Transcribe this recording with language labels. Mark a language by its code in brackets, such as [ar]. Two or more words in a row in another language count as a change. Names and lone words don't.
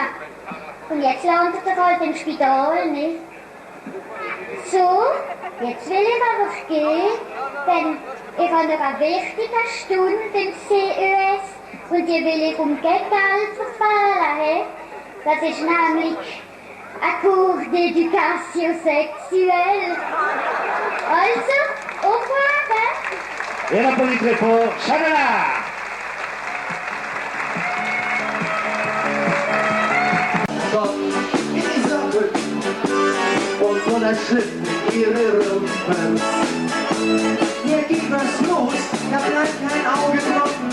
[de] Und jetzt landet er halt im Spital, nicht? So, jetzt will ich aber gehen, denn ich habe noch eine wichtige Stunde im CES und die will ich um kein Geld verfehlen. Das ist nämlich ein [fr] Cours d'éducation sexuelle. Also, au revoir! Et la police pour Chanela! [de] Und von der Schlitten ihre Rundpens. Hier geht was los, da bleibt kein Auge trocken.